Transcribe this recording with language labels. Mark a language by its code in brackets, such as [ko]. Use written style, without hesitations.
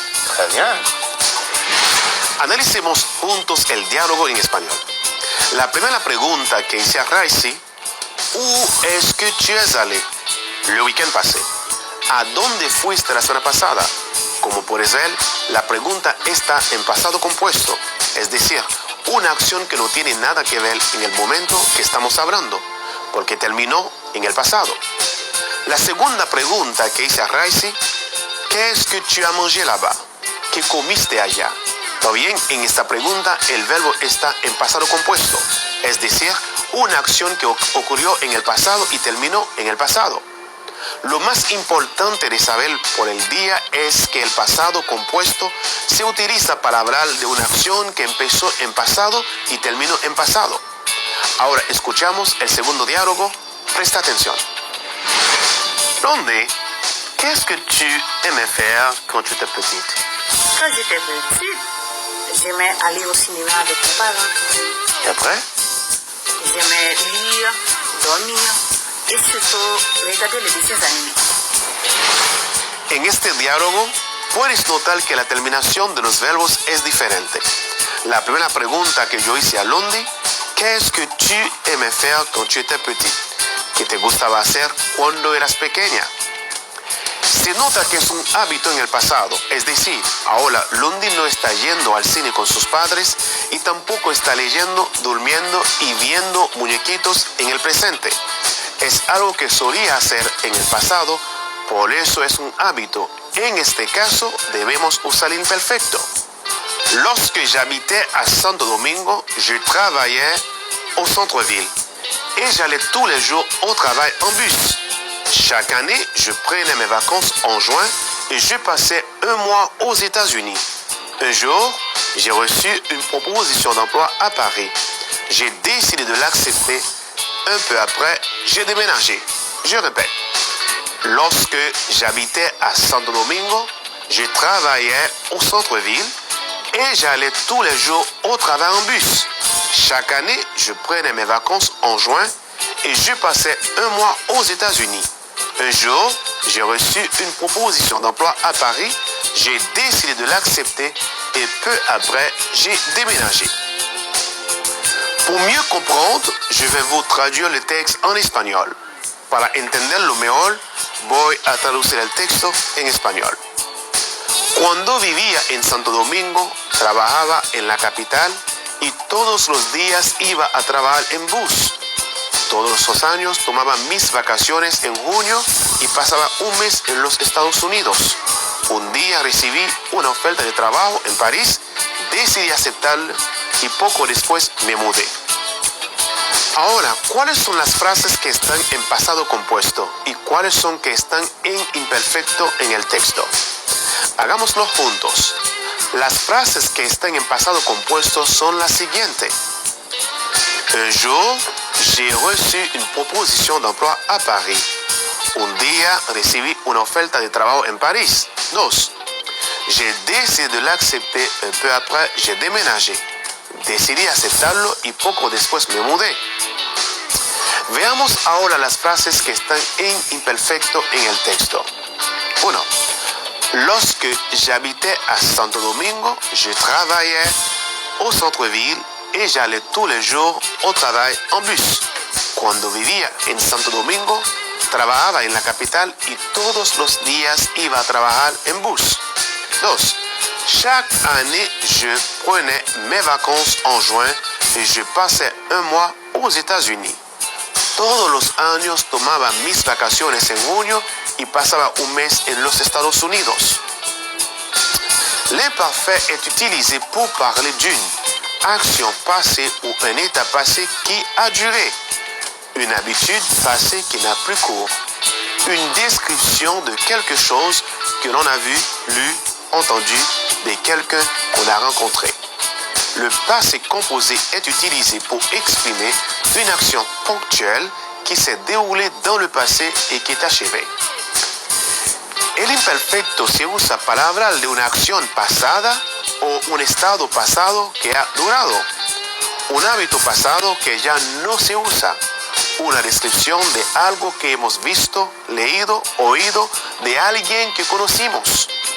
[fr] Très bien. [es] Analicemos juntos el diálogo en español. La primera pregunta que hice a Raisi, [fr] où est-ce que tu es allé le week-end passé? [es] ¿A dónde fuiste la semana pasada? Como puedes ver, la pregunta está en pasado compuesto, es decir, una acción que no tiene nada que ver en el momento que estamos hablando, porque terminó en el pasado. La segunda pregunta que hice a Raisi, [fr] ¿qué es que tu as mangé là-bas? [es] ¿Qué comiste allá? También en esta pregunta el verbo está en pasado compuesto, es decir, una acción que ocurrió en el pasado y terminó en el pasado. Lo más importante de saber por el día es que el pasado compuesto se utiliza para hablar de una acción que empezó en pasado y terminó en pasado. Ahora escuchamos el segundo diálogo. Presta atención. [fr] Blondie, qu'est-ce que tu aimais faire quand tu étais petite? Quand j'étais petite, j'aimais aller au cinéma avec mes parents. Et après? J'aimais lire, dormir et surtout regarder les dessins animés. [es] En este diálogo puedes notar que la terminación de los verbos es diferente. La primera pregunta que yo hice a Blondie, [fr] ¿qué es que tu aimais faire quand tu étais petite? [es] ¿Qué te gustaba hacer cuando eras pequeña? Se nota que es un hábito en el pasado, es decir, ahora Blondie no está yendo al cine con sus padres y tampoco está leyendo, durmiendo y viendo muñequitos en el presente. Es algo que solía hacer en el pasado, por eso es un hábito. En este caso debemos usar el imperfecto. [fr] Lorsque j'habitais à Santo Domingo, je travaillais au centre-ville et j'allais tous les jours au travail en bus. Chaque année, je prenais mes vacances en juin et je passais un mois aux États-Unis. Un jour, j'ai reçu une proposition d'emploi à Paris. J'ai décidé de l'accepter. Un peu après, j'ai déménagé. Je répète. Lorsque j'habitais à Santo Domingo, je travaillais au centre-ville et j'allais tous les jours au travail en bus. Chaque année, je prenais mes vacances en juin et je passais un mois aux États-Unis. Un jour, j'ai reçu une proposition d'emploi à Paris. J'ai décidé de l'accepter et peu après, j'ai déménagé. Pour mieux comprendre, je vais vous traduire le texte en español. [es] Para entenderlo mejor, voy a traducir el texto en español. Cuando vivía en Santo Domingo, trabajaba en la capital y todos los días iba a trabajar en bus. Todos los años tomaba mis vacaciones en junio y pasaba un mes en los Estados Unidos. Un día recibí una oferta de trabajo en París, decidí aceptarla y poco después me mudé. Ahora, ¿cuáles son las frases que están en pasado compuesto y cuáles son que están en imperfecto en el texto? Hagámoslo juntos. Las frases que están en pasado compuesto son las siguientes. [fr] Un jour, j'ai reçu une proposition d'emploi à Paris. [es] Un día recibí una oferta de trabajo en París. 2. [fr] J'ai décidé de l'accepter, un peu après j'ai déménagé. [es] Decidí aceptarlo y poco después me mudé. Veamos ahora las frases que están en imperfecto en el texto. 1. [fr] Lorsque j'habitais à Santo Domingo, je travaillais au centre-ville et j'allais tous les jours au travail en bus. [es] Cuando vivía en Santo Domingo, trabajaba en la capital y todos los días iba a trabajar en bus. 2. [fr] Chaque année, je prenais mes vacances en juin et je passais un mois aux États-Unis. [es] Todos los años tomaba mis vacaciones en junio y pasaba un mes en los Estados Unidos. [fr] L'imparfait est utilisé pour parler d'une action passée ou un état passé qui a duré, une habitude passée qui n'a plus cours, une description de quelque chose que l'on a vu, lu, entendu de quelqu'un qu'on a rencontré. Le passé composé est utilisé pour exprimer une action ponctuelle qui s'est déroulée dans le passé et qui est achevée. [es] El imperfecto se usa para hablar de una acción pasada o un estado pasado que ha durado, un hábito pasado que ya no se usa, una descripción de algo que hemos visto, leído, oído de alguien que conocimos.